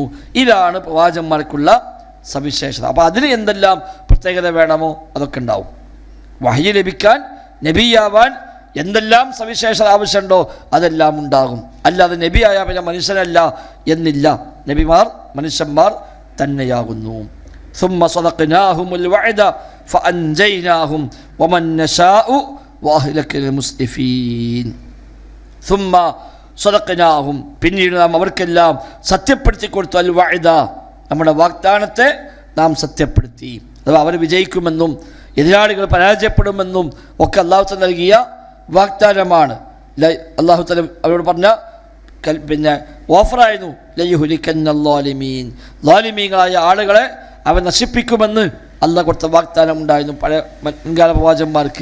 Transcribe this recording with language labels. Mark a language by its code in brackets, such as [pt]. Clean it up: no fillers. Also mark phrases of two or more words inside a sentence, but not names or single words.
[ml] ഇതാണ് പ്രവാചകന്മാർക്കുള്ള സവിശേഷത. അപ്പോൾ അതിന് എന്തെല്ലാം പ്രത്യേകത വേണമോ അതൊക്കെ ഉണ്ടാവും. വഹി ലഭിക്കാൻ, നബിയാവാൻ എന്തെല്ലാം സവിശേഷത ആവശ്യമുണ്ടോ അതെല്ലാം ഉണ്ടാകും. അല്ലാതെ നബിയായ പിന്നെ മനുഷ്യനല്ല എന്നില്ല. നബിമാർ മനുഷ്യന്മാർ തന്നെയാകുന്നു. [ar] ثم صدقناهم الوعد فأنجيناهم ومن نشاء وأهلكنا المسرفين. ثم صدقناهم, [ml] പിന്നീട് നാം അവർക്കെല്ലാം സത്യപ്പെടുത്തി കൊടുത്തു. അൽ വഅദ, നമ്മുടെ വാഗ്ദാനത്തെ നാം സത്യപ്പെടുത്തി. അഥവാ അവർ വിജയിക്കുമെന്നും എതിരാളികൾ പരാജയപ്പെടുമെന്നും ഒക്കെ അല്ലാഹു തആല നൽകിയ വാഗ്ദാനമാണ്. അല്ലാഹു തആല അവരോട് പറഞ്ഞ പിന്നെ ഓഫറായിരുന്നു, [ar] ليهلكن الظالمين, [ml] ളാലിമീങ്ങളായ ആളുകളെ അവൻ നശിപ്പിക്കുമെന്ന് അല്ലാഹ് കൊടുത്ത വാഗ്ദാനം ഉണ്ടായിരുന്നു പഴയ മുൻകാല പ്രവാചകന്മാർക്ക്.